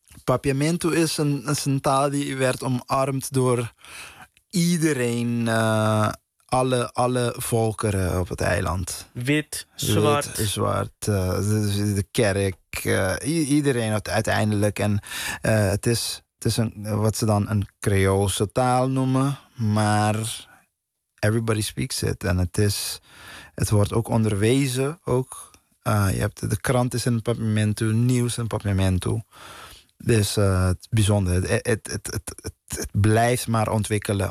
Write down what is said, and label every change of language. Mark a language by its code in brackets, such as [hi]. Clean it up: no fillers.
[nl] Papiamento is een taal die werd omarmd door iedereen. Alle volkeren op het eiland. Wit, zwart. Wit, zwart, de kerk, iedereen uiteindelijk. En het is een, wat ze dan een Creoolse taal noemen. [en] Maar everybody speaks it. [nl] En het wordt ook onderwezen. Ook. Je hebt de krant is in het papiamento, nieuws in het papiamento. Dus het is bijzonder. Het blijft maar ontwikkelen.